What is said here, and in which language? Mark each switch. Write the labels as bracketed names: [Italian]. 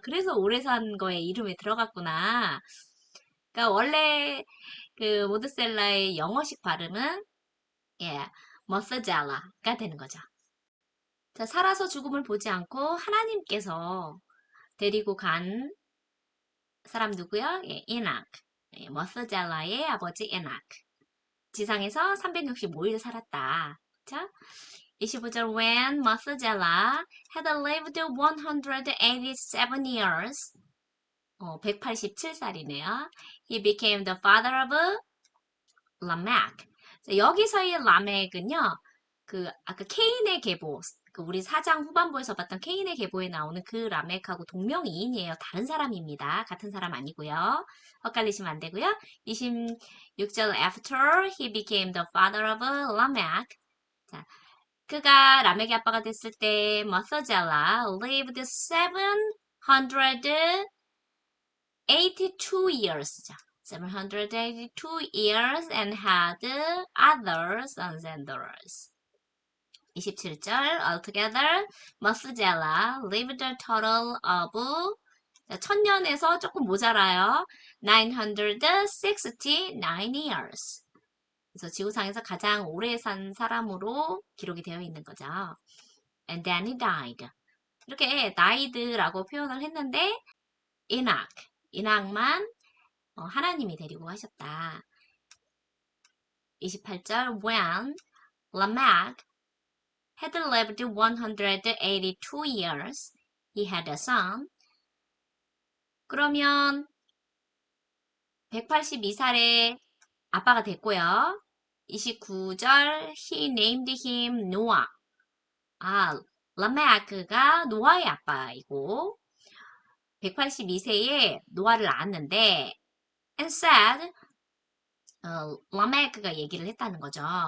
[Korean] 그래서 오래 산 거에 이름에 들어갔구나. 그러니까 원래 그 무드셀라의 영어식 발음은 예, 머스젤라가 되는 거죠. 자, 살아서 죽음을 보지 않고 하나님께서 데리고 간 사람 누구요? 예, 이낙. 예, 머스젤라의 아버지 이낙. 지상에서 365일 살았다. [English] 자, 25절 When Methuselah had lived 187 years [Korean] 187살이네요. [English] He became the father of Lamech. [Korean] 자, 여기서의 라멕은요. 그 아까 케인의 계보 그 우리 사장 후반부에서 봤던 케인의 계보에 나오는 그 라멕하고 동명이인이에요. 다른 사람입니다. 같은 사람 아니고요. 헷갈리시면 안 되고요. [English] 26절 After he became the father of Lamech. [Korean] 자, 그가 라멕의 아빠가 됐을 때 머서젤라 [English] lived 782 years. 782 years and had other sons and daughters. 27절 Altogether, 머스젤라 lived a total of [Korean] 1000년에서 조금 모자라요. [English] 969 years. [Korean] 그래서 지구상에서 가장 오래 산 사람으로 기록이 되어 있는 거죠. [English] And then he died. [Korean] 이렇게 died라고 표현을 했는데 이낙만 하나님이 데리고 가셨다. [English] 28절 When Lamech had lived 182 years, he had a son. [Korean] 그러면 182살에 아빠가 됐고요. [English] 29절 he named him Noah. [Korean] 라메크가 노아의 아빠이고 182세에 노아를 낳았는데 [English] and said [Korean] 라메크가 얘기를 했다는 거죠.